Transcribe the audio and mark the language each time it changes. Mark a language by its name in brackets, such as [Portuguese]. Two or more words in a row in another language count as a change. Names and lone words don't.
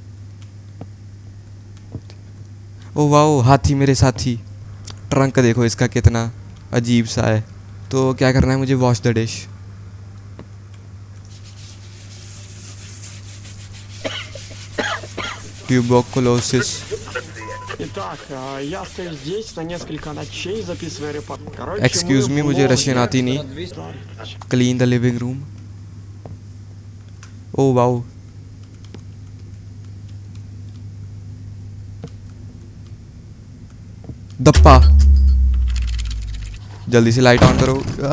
[Hindi] ओ वाओ, हाथी मेरे साथी। ट्रंक देखो इसका कितना अजीब सा है। तो क्या करना है मुझे? [English] wash the dish. [Hindi] ट्यूबरकुलोसिस। [Russian] Итак, я остаюсь здесь на несколько ночей, записываю репорт. Короче, [English] excuse me, [Hindi] मुझे रशियन आती नहीं। [English] Clean the living room. Oh wow, dappa. [Hindi] जल्दी से [English] light on [Hindi] करो।